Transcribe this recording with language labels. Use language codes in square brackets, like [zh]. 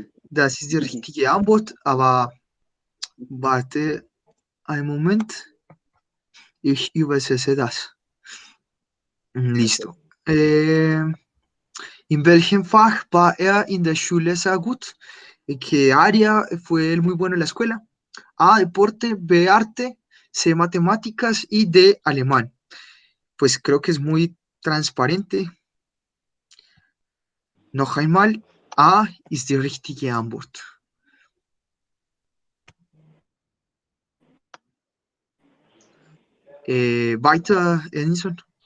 [de] Das ist die richtige Antwort, aber warte einen Moment. Ich übersetze das. Listo. ¿En welchem Fach war er in der Schule sehr gut? [es] ¿En qué área fue él muy bueno en la escuela? A, deporte, B, arte, C, matemáticas y D, alemán. Pues creo que es muy transparente. [de] Noch einmal, A ist die richtige Antwort. Weiter, Edinson.